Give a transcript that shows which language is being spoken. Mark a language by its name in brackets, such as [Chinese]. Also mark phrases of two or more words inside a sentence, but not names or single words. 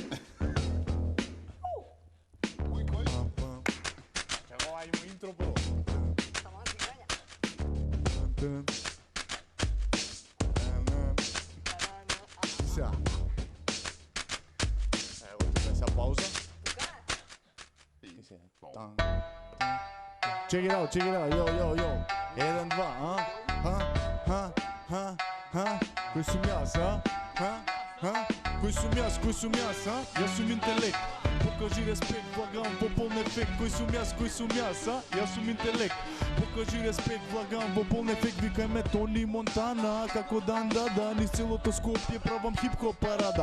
[Macedonian] Ова има интро прво. Сега. Ево, тука сега пауза. [English] Check it out, yo. [Macedonian] 1, 2, Кој сум јас, Кој сум јас, Јас сум интелект. Покажи респект, влагам во полн ефект. Кој сум јас, Јас сум интелект. Покажи респект, влагам во полн ефект. Викај ме Тони Монтана, како да, низ целото Скопје правам хип-хоп парада.